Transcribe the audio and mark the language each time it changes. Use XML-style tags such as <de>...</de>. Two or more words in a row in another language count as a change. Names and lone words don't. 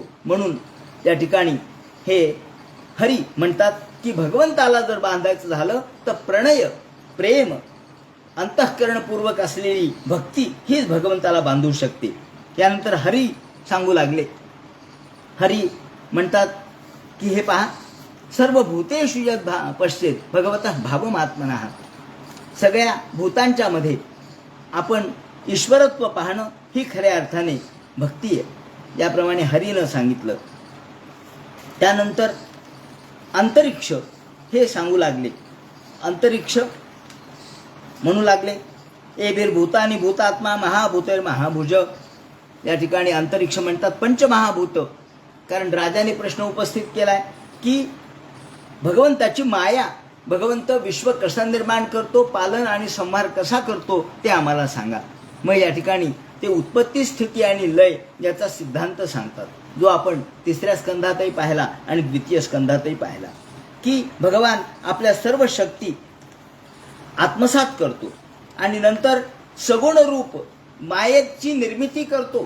<mr>म्हणून त्या ठिकाणी हे हरी म्हणतात की भगवंताला जर बांधायचं झालं तर प्रणय, प्रेम, अंतःकरणपूर्वक असलेली भक्ती हीच भगवंताला बांधू शकते. त्यानंतर हरी सांगू लागले. हरी म्हणतात की हे पहा,</mr> <sa>सर्व भूतेषु यद् पश्येत भगवतः भावमात्मनः.</sa> <mr>सगळ्या भूतांच्या मध्ये आपण ईश्वरत्व पाहणं ही खऱ्या अर्थाने भक्ती आहे, याप्रमाणे हरीनं सांगितलं. त्यानंतर अंतरिक्ष हे सांगू लागले. अंतरिक्ष म्हणू लागले,</mr> <sa>एभिर भूतानी भूतात्मा महाभूतेर महाभुज.</sa> <mr>या ठिकाणी अंतरिक्ष म्हणतात पंचमहाभूत. कारण राजाने प्रश्न उपस्थित केलाय की भगवंताची माया, भगवंत विश्व कसं निर्माण करतो, पालन आणि संहार कसा करतो ते आम्हाला सांगा. मग या ठिकाणी ते उत्पत्ती, स्थिती आणि लय याचा सिद्धांत सांगतात, जो आपण 3ऱ्या स्कंधातही पाहिला आणि 2य स्कंधातही पाहिला की भगवान आपल्या सर्व शक्ती आत्मसात करतो आणि नंतर सगुण रूप मायेची निर्मिती करतो.</mr>